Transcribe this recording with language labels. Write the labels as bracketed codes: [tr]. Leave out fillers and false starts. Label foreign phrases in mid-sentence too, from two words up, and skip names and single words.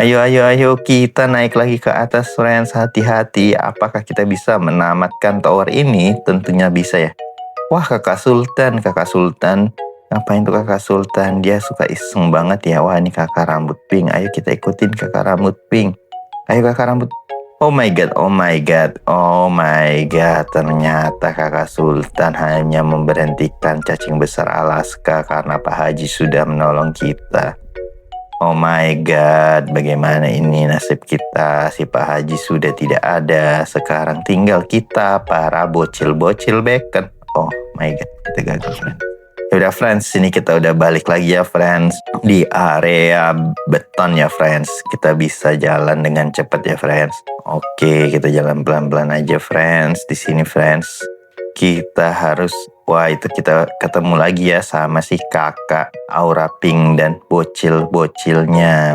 [id] Ayo, ayo, ayo, kita naik lagi ke atas, friends. Hati-hati, apakah kita bisa menamatkan tower ini? Tentunya bisa ya. Wah, kakak Sultan. Ngapain tuh kakak Sultan? Dia suka iseng banget ya. Wah, ini kakak rambut pink. Ayo kita ikutin kakak rambut pink. Ayo kakak rambut. [en] Oh my god, oh my god, oh my god. [id] Ternyata kakak Sultan hanya memberhentikan cacing besar Alaska karena Pak Haji sudah menolong kita. [en] Oh my god, [id] bagaimana ini nasib kita? Si Pak Haji sudah tidak ada. Sekarang tinggal kita, para bocil-bocil bacon. [en] Oh my god, [id] kita gagal, friends. Yaudah, friends, sini kita udah balik lagi ya, friends. Di area beton ya, friends. Kita bisa jalan dengan cepat ya, friends. Oke, kita jalan pelan-pelan aja, friends. Di sini, friends, kita harus... Wah, itu kita ketemu lagi ya sama si kakak Aura Pink dan bocil-bocilnya.